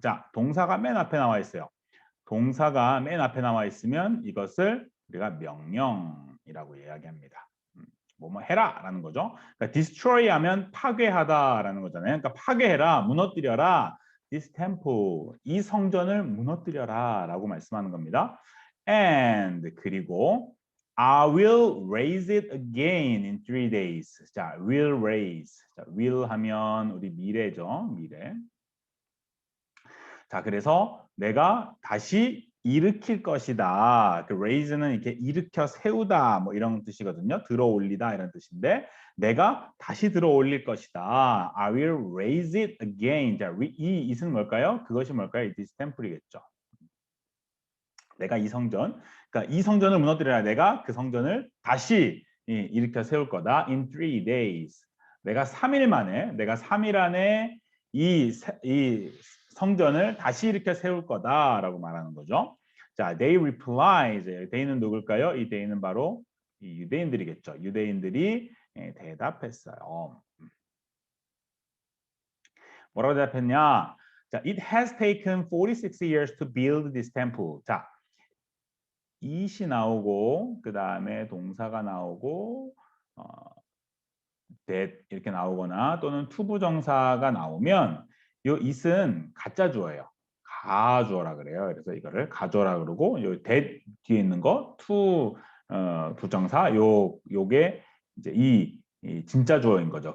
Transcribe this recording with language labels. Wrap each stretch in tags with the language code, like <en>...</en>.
<ko>자, 동사가 맨 앞에 나와 있어요. 동사가 맨 앞에 나와 있으면 이것을 우리가 명령이라고 이야기합니다. 뭐뭐 해라라는 거죠. 그러니까 destroy 하면 파괴하다라는 거잖아요. 그러니까 파괴해라, 무너뜨려라.</ko> <en>this temple,</en> <ko>이 성전을 무너뜨려라라고 말씀하는 겁니다.</ko> <en>And 그리고 I will raise it again in 3 days. 자, will raise.</en> <ko>자, will 하면 우리 미래죠. 미래. 자, 그래서 내가 다시 일으킬 것이다. 그 raise는 이렇게 일으켜 세우다 뭐 이런 뜻이거든요. 들어 올리다 이런 뜻인데 내가 다시 들어 올릴 것이다.</ko> <en>I will raise it again.</en> <ko>자, 이 it은 뭘까요? 그것이 뭘까요?</ko> <en>This temple이겠죠.</en> <ko>내가 이 성전, 그러니까 이 성전을 무너뜨려야 내가 그 성전을 다시 일으켜 세울 거다.</ko> <en>In 3 days.</en> <ko>내가 3일 만에, 내가 3일 안에 이 성전을 다시 일으켜 세울 거다라고 말하는 거죠.</ko> <en>자, they reply.</en> <ko>이제 they는 누굴까요? 이 they는 바로 이 유대인들이겠죠. 유대인들이 대답했어요. 뭐라고 대답했냐?</ko> <en>자, it has taken 46 years to build this temple.</en> <ko>자, it이 나오고 그 다음에 동사가 나오고 that 이렇게 나오거나 또는 투부정사가 나오면 이 it은 가짜 주어예요. 가주어라 그래요. 그래서 이거를 가주어라 그러고 요 that 뒤에 있는 거 to 부정사 요게 이제 이 진짜 주어인 거죠.</ko>